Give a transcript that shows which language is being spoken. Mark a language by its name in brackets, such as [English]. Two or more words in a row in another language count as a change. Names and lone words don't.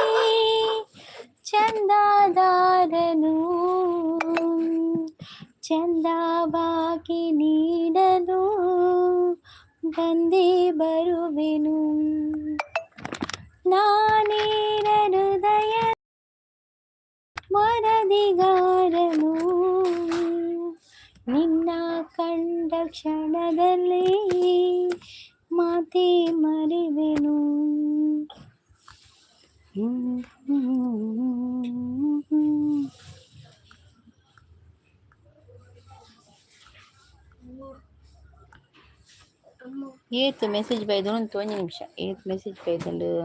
[Kannada] ಚಂದಾದಾರನು ಚಂದವಾಗಿ ನೀಡಲು ಬಂದೇ ಬರುವೆನು ನಾನೇರ ಹೃದಯ ವರದಿಗಾರನು ನಿನ್ನ ಕಂಡ ಕ್ಷಣದಲ್ಲಿ ಮಾತೆ ಮರೆವೆನು [Tulu] ಏತು ಮೆಸೇಜ್ ಬೈದೊಂದು ಒಂದು ನಿಮಿಷ ಏತು ಮೆಸೇಜ್ ಬೈದಂಡು